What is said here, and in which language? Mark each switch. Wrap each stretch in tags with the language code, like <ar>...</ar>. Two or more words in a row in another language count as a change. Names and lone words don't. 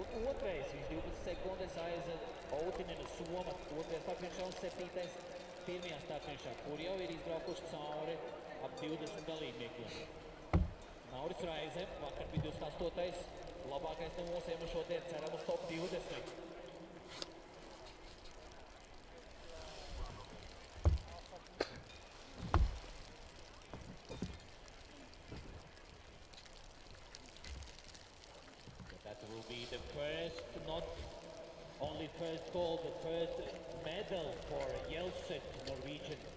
<lv>Un otrais, viņš 12 sekundes aiz Outinenu Soma. Otrajā starpfinišā un 7. pirmajā starpfinišā, kur jau ir izbraukuši cauri ap 20 dalībniekiem. Nauris Raize, vakar bija 28. labākais no mūsiem un šodien ceram uz top 20.</lv> <en>Will be the first, not only first gold, the first medal for Jelset, Norwegian.</en>